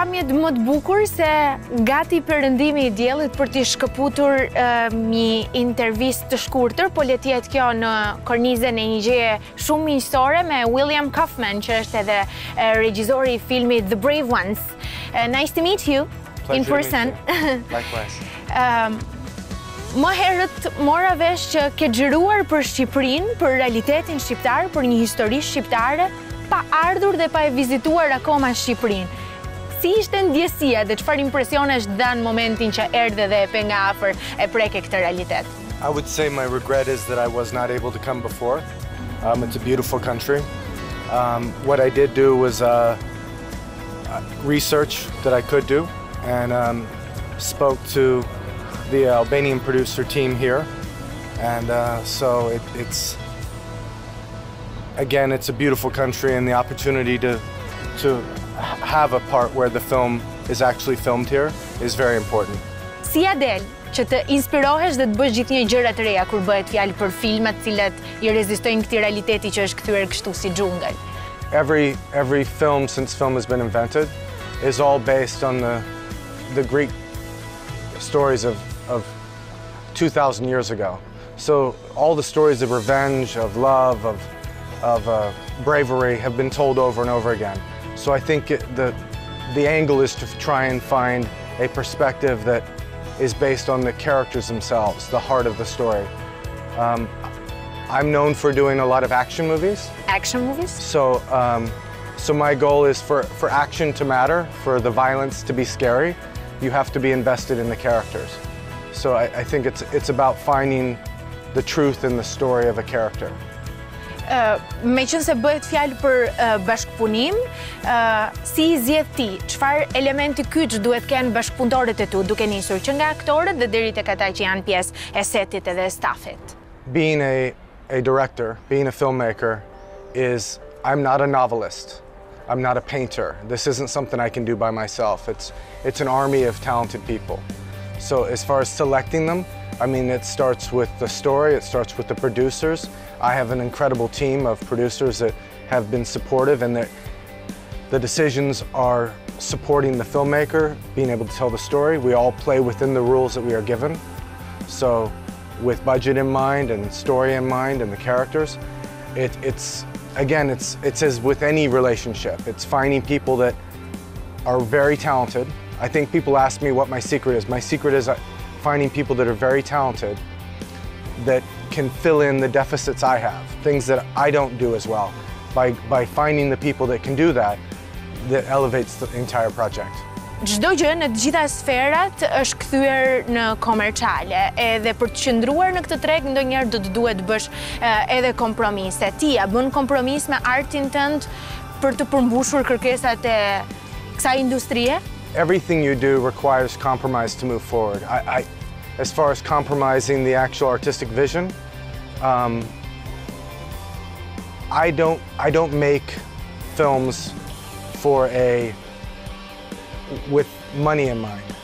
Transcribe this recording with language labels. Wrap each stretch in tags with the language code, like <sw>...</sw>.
<sq>Më të bukur se gati perëndimi I diellit për t'i shkëputur një intervistë të shkurtër, po le të jetë kjo në kornizën e një gjëje shumë miqësore me William Kaufman, që është edhe regjizori I filmit The Brave Ones.</sq> <en>Nice to meet you in person. Likewise.</en> <sq>Më herët mora vesh që ke xhiruar për Shqipërinë, për realitetin shqiptar, për një histori shqiptare, pa ardhur dhe pa e vizituar akoma Shqipërinë. Si ishte ndjesia dhe çfarë impresionesh dha në momentin që erdhe dhe e pe nga afër e preke këtë realitet?</sq> <en>I would say my regret is that I was not able to come before. It's a beautiful country. What I did do was research that I could do, and spoke to the Albanian producer team here, and so it's a beautiful country, and the opportunity to have a part where the film is actually filmed here is very important.</en> <sq>Si ja del që të inspirohesh dhe të bësh gjithnjë gjëra të reja kur bëhet fjalë për filmat të cilat I rezistojnë këtij realiteti që është kthyer kështu si xhungël.</sq> <en>Every film since film has been invented is all based on the Greek stories of 2,000 years ago. So all the stories of revenge, of love, of bravery have been told over and over again. So I think the angle is to try and find a perspective that is based on the characters themselves, the heart of the story. I'm known for doing a lot of action movies. Action movies? So my goal is for action to matter, for the violence to be scary, you have to be invested in the characters. So I think it's about finding the truth in the story of a character.</en> <sq>Me qënë se bëhet fjalë për bashkëpunim, si I zgjedh ti, çfarë elementi kyç duhet kenë bashkëpunëtorët e tu, duke nisur që nga aktorët dhe deri tek ata që janë pjesë e setit edhe staffit?</sq> <en>Being a director, being a filmmaker, I'm not a novelist. I'm not a painter. This isn't something I can do by myself. It's an army of talented people. So as far as selecting them, I mean, it starts with the story, it starts with the producers. I have an incredible team of producers that have been supportive and that the decisions are supporting the filmmaker, being able to tell the story. We all play within the rules that we are given. So with budget in mind and story in mind and the characters, it's as with any relationship. It's finding people that are very talented. I think people ask me what my secret is. My secret is finding people that are very talented that can fill in the deficits I have, things that I don't do as well. By finding the people that can do that elevates the entire project.</en> <sq>Çdo gjë në të gjitha sferat është kthyer në komerciale, edhe për të qëndruar në këtë treg ndonjëherë do të duhet bësh edhe kompromise. Ti a bën kompromis me artin tënd për të përmbushur kërkesat e kësaj industrie?</sq> <en>Everything you do requires compromise to move forward. As far as compromising the actual artistic vision, I don't make films with money in mind.</en>